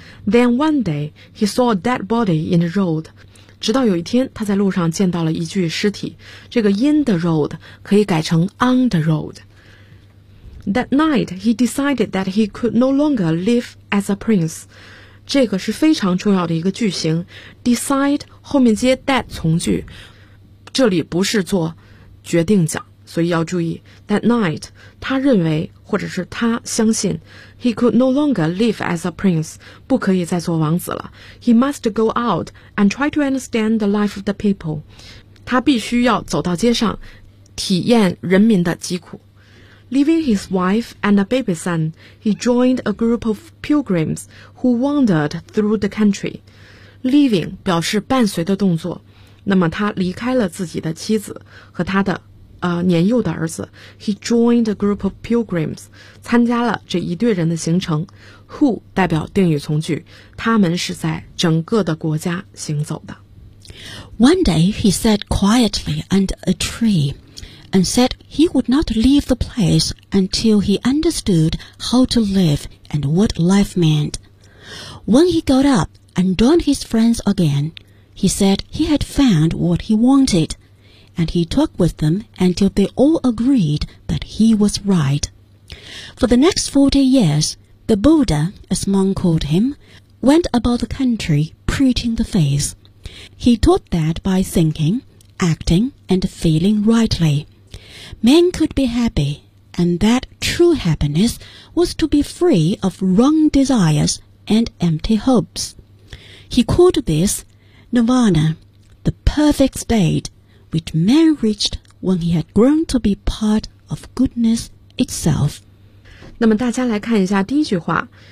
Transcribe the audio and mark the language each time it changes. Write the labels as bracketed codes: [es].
[en] Then one day, he saw a dead body in the road. [zh] 直到有一天，他在路上见到了一具尸体。这个 in the road 可以改成 on the road。 [en] That night, he decided that he could no longer live as a prince. [zh] 这个是非常重要的一个句型。 Decide 后面接 that 从句，这里不是做决定讲，所以要注意。 [en] That night, [zh] 他认为或者是他相信 [en] he could no longer live as a prince, [zh] 不可以再做王子了。 [en] He must go out and try to understand the life of the people. [zh] 他必须要走到街上，体验人民的疾苦。 [en] Leaving his wife and a baby son, he joined a group of pilgrims who wandered through the country. [zh] Leaving 表示伴随的动作，那么他离开了自己的妻子和他的年幼的儿子。 [en] He joined a group of pilgrims, [zh] 参加了这一队人的行程。 Who 代表定语从句，他们是在整个的国家行走的。 [en] One day he sat quietly under a tree. And said he would not leave the place until he understood how to live and what life meant. When he got up and joined his friends again, he said he had found what he wanted, and he talked with them until they all agreed that he was right. For the next 40 years, the Buddha, as monk called him, went about the country preaching the faith. He taught that by thinking, acting, and feeling rightly. Men could be happy, and that true happiness was to be free of wrong desires and empty hopes. He called this Nirvana, the perfect state, which man reached when he had grown to be part of goodness itself. [zh] 那么大家来看一下第一句话。